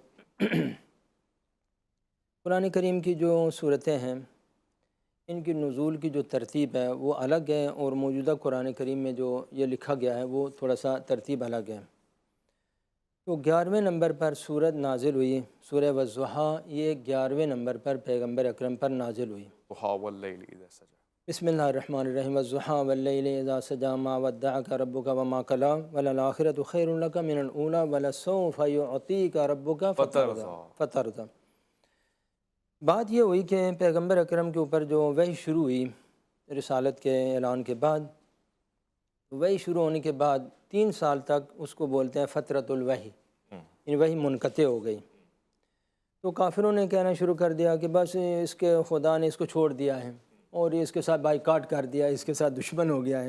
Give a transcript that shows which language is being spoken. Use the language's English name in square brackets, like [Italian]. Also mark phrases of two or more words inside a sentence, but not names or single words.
[Urdu] قرآن کریم کی جو صورتیں ہیں ان کی نزول کی جو ترتیب ہے وہ الگ ہے، اور موجودہ قرآن کریم میں جو یہ لکھا گیا ہے وہ تھوڑا سا ترتیب الگ ہے۔ تو 11ویں نمبر پر سورت نازل ہوئی سورہ والضحیٰ، یہ 11ویں نمبر پر پیغمبر اکرم پر نازل ہوئی۔ [Arabic] ضحیٰ واللیل اذا سجا۔ بسم اللہ الرحمن الرحیم، والضحیٰ واللیل اذا سجا ما ودعک ربک وما قلی وللآخرۃ خیر لک من الاولی ولسوف یعطیک ربک فترضی۔ [Urdu] بات یہ ہوئی کہ پیغمبر اکرم کے اوپر جو وحی شروع ہوئی رسالت کے اعلان کے بعد، وحی شروع ہونے کے بعد 3 سال تک اس کو بولتے ہیں [Arabic] فترۃ الوحی، [Urdu] یعنی وحی منقطع ہو گئی۔ تو کافروں نے کہنا شروع کر دیا کہ بس اس کے خدا نے اس کو چھوڑ دیا ہے، اور یہ اس کے ساتھ بائیکاٹ کر دیا، اس کے ساتھ دشمن ہو گیا ہے۔